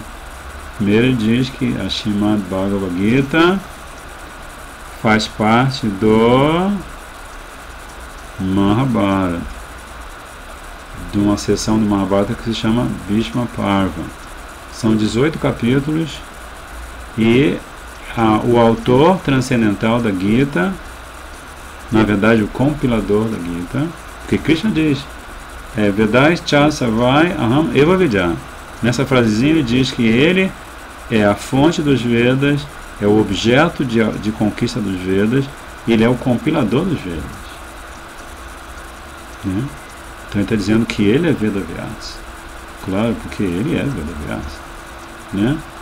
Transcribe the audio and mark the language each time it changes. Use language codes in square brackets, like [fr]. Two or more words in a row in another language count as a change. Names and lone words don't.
[pt] Primeiro, ele diz que a Srimad Bhagavad Gita faz parte do Mahabharata, de uma seção do Mahabharata que se chama Bhishma Parva. São 18 capítulos e o autor transcendental da Gita, na verdade o compilador da Gita, porque Krishna diz [sa] वेदैस् च सवै अहम् एव विद्या. [pt] Nessa frasezinha ele diz que ele é a fonte dos Vedas, é o objeto de conquista dos Vedas, e ele é o compilador dos Vedas. Então ele está dizendo que ele é Vedavyas. Claro, porque ele é Vedavyas.